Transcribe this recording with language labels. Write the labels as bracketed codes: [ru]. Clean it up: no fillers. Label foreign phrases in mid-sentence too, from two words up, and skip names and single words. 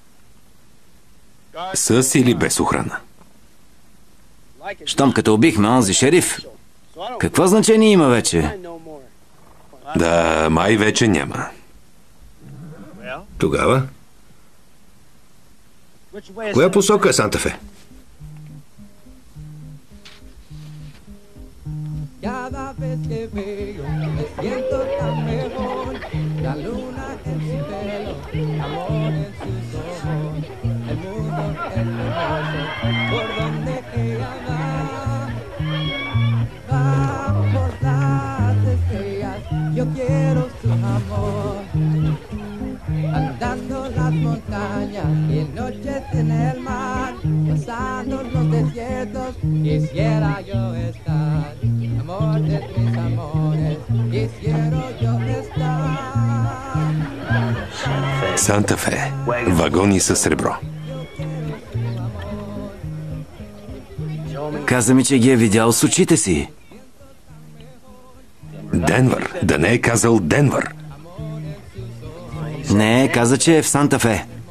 [bg] С или без охрана? Щом като убихме онзи шериф, какво значение има вече? Да, май вече няма. Тогава? Коя посока е Санта Фе? [es] Cada vez que veo me siento tan mejor. La luna en su pelo, amor en sus ojos. El mundo es hermoso por donde ella va. Va por las estrellas, yo quiero su amor. Andando las montañas y noches en el mar, pasando los desiertos, quisiera yo estar. Amor de mis amores, quisiera yo estar. [bg] Санта Фе. Вагони със сребро. Каза ми, че ги е видял с очите си. Денвър. Да не е казал Денвър. Не, каза, че е в Санта Фе.